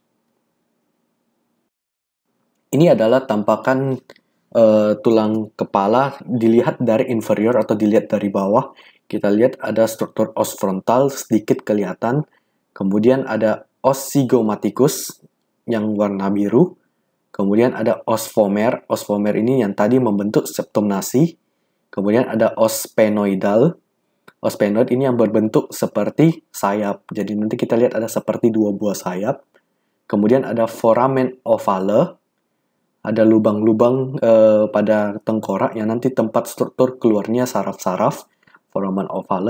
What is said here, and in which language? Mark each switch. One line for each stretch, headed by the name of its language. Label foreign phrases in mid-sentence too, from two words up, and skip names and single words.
Indonesian: Ini adalah tampakan tulang kepala dilihat dari inferior atau dilihat dari bawah. Kita lihat ada struktur os frontal sedikit kelihatan. Kemudian ada os zygomaticus yang warna biru. Kemudian ada os vomer. Os vomer ini yang tadi membentuk septum nasi. Kemudian ada os sphenoidal. Os sphenoid ini yang berbentuk seperti sayap. Jadi nanti kita lihat ada seperti dua buah sayap. Kemudian ada foramen ovale. Ada lubang-lubang pada tengkorak yang nanti tempat struktur keluarnya saraf-saraf, foramen ovale.